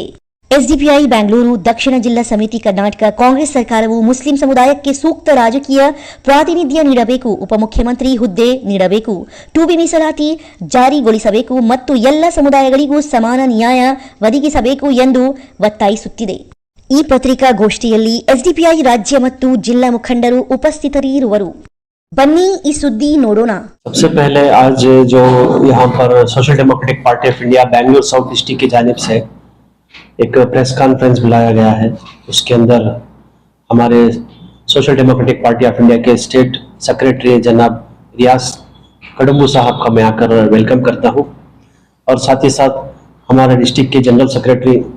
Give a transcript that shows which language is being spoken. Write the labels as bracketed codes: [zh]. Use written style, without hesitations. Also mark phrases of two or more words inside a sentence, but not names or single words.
[kn] ಎಸ್ಡಿಪಿಐ ಬ್ಯಾಂಗ್ಳೂರು ದಕ್ಷಿಣ ಜಿಲ್ಲಾ ಸಮಿತಿ ಕರ್ನಾಟಕ ಕಾಂಗ್ರೆಸ್ ಸರ್ಕಾರವು ಮುಸ್ಲಿಂ ಸಮುದಾಯಕ್ಕೆ ಸೂಕ್ತ ರಾಜಕೀಯ ಪ್ರಾತಿನಿಧ್ಯ ನೀಡಬೇಕು, ಉಪಮುಖ್ಯಮಂತ್ರಿ ಹುದ್ದೆ ನೀಡಬೇಕು, 2B ಮೀಸಲಾತಿ ಜಾರಿಗೊಳಿಸಬೇಕು ಮತ್ತು ಎಲ್ಲ ಸಮುದಾಯಗಳಿಗೂ ಸಮಾನ ನ್ಯಾಯ ಒದಗಿಸಬೇಕು ಎಂದು ಒತ್ತಾಯಿಸುತ್ತಿದೆ. ಈ ಪತ್ರಿಕಾಗೋಷ್ಠಿಯಲ್ಲಿ ಎಸ್ಡಿಪಿಐ ರಾಜ್ಯ ಮತ್ತು ಜಿಲ್ಲಾ ಮುಖಂಡರು ಉಪಸ್ಥಿತರಿರುವರು. ಬನ್ನಿ ಇಸ ಸುದ್ದಿ ನೋಡೋಣ। [hi] सबसे पहले आज जो यहाँ पर सोशल डेमोक्रेटिक पार्टी ऑफ इंडिया बैंगलोर साउथ डिस्ट्रिक्ट की जानिब से एक [en] press conference [hi] बुलाया गया है। उसके अंदर हमारे सोशल डेमोक्रेटिक पार्टी ऑफ इंडिया के [en] state secretary [hi] जनाब रियाज कड़म्बू साहब का मैं आकर वेलकम करता हूँ और साथ ही साथ हमारे डिस्ट्रिक्ट के [en] general secretary